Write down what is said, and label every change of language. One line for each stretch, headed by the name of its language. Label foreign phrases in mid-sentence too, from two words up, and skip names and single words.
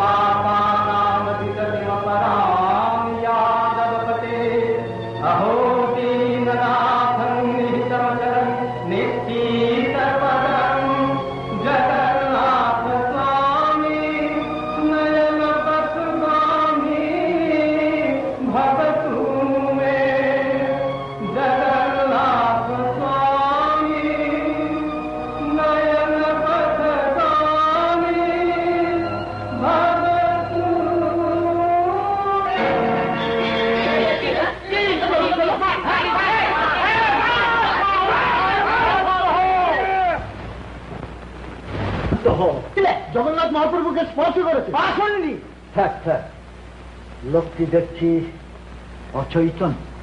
Sanskrit: पापानामधिगतिमपरां यादवपते अहो दीननाथं निहितमचरं निश्चितपदं जगन्नाथ स्वामी नयन पथगामी भवतु मे। जगन्नाथ स्वामी नयन पथगामी भवतु
Bangla: জগন্নাথ মহাপ্রভুকে স্পর্শ করেছে। আসেননি। থাক থাক, লোকটি দেখছি অচৈতন।